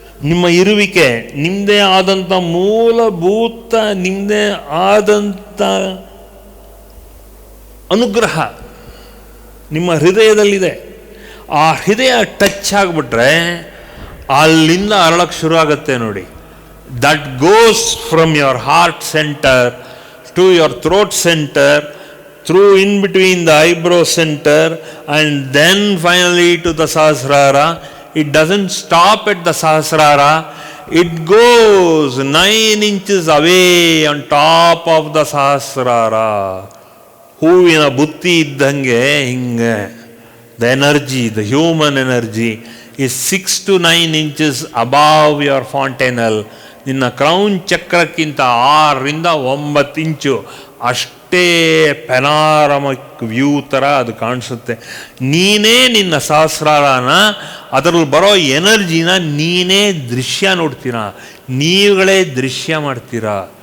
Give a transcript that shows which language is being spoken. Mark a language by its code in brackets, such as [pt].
[kn] ನಿಮ್ಮ ಇರುವಿಕೆ, ನಿಮ್ಮದೇ ಆದಂಥ ಮೂಲಭೂತ, ನಿಮ್ಮದೇ ಆದಂಥ ಅನುಗ್ರಹ ನಿಮ್ಮ ಹೃದಯದಲ್ಲಿದೆ. ಆ ಹೃದಯ ಟಚ್ ಆಗಿಬಿಟ್ರೆ ಅಲ್ಲಿಂದ ಅರಳಕ್ಕೆ ಶುರು ಆಗುತ್ತೆ ನೋಡಿ. [en] That goes from your heart centre to your throat centre, through in between the eyebrow center, and then finally to the Sahasrara. It doesn't stop at the Sahasrara. It goes 9 inches away on top of the Sahasrara. [kn] ಹೂವಿನ ಬುತ್ತಿ ಇದ್ದಂಗೆ ಹಿಂಗೆ [en] the energy, the human energy is 6 to 9 inches above your fontanelle. [kn] ನಿನ್ನ crown ಚಕ್ರಕ್ಕಿಂತ 6 ರಿಂದ 9 ಇಂಚು ಅಷ್ಟೇ ಪೆನಾರಮಿಕ್ view ಥರ ಅದು ಕಾಣಿಸುತ್ತೆ. ನೀನೇ ನಿನ್ನ ಸಹಸ್ರಾರನ, ಅದರಲ್ಲಿ ಬರೋ ಎನರ್ಜಿನ ನೀನೇ ದೃಶ್ಯ ನೋಡ್ತೀರಾ, ನೀವುಗಳೇ ದೃಶ್ಯ ಮಾಡ್ತೀರಾ.